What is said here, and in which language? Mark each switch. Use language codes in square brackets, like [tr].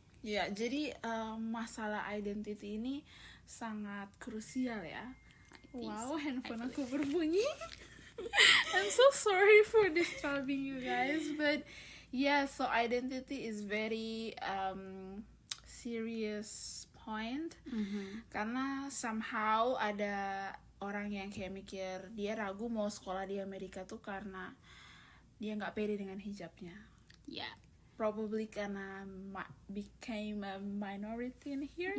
[id] Ya, jadi masalah identity ini sangat krusial ya. Wow, handphone aku berbunyi. [en] I'm so sorry for disturbing you guys, but yeah, so identity is very serious point. [id] Karena somehow ada orang yang kayak mikir dia ragu mau sekolah di Amerika tuh karena dia nggak pede dengan hijabnya. [en] Yeah. Probably [id] karena [en] became a minority in here.